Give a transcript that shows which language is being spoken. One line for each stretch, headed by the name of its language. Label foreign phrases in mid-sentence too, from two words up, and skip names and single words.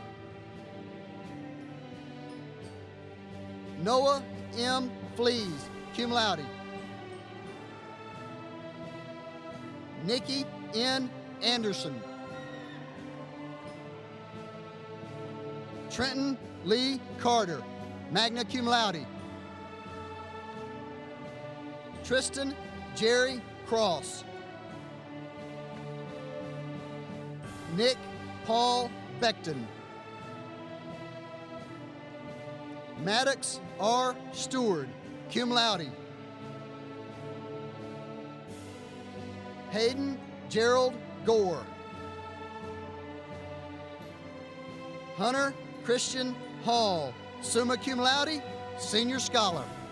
English: Noah M. Flees,
Latin: cum laude.
English: Nikki N. Anderson. Trenton Lee Carter,
Latin: magna cum laude.
English: Tristan Jerry Cross. Nick Paul Beckton. Maddox R. Stewart,
Latin: cum laude.
English: Hayden Gerald Gore. Hunter Christian Hall,
Latin: summa cum laude,
English: senior scholar.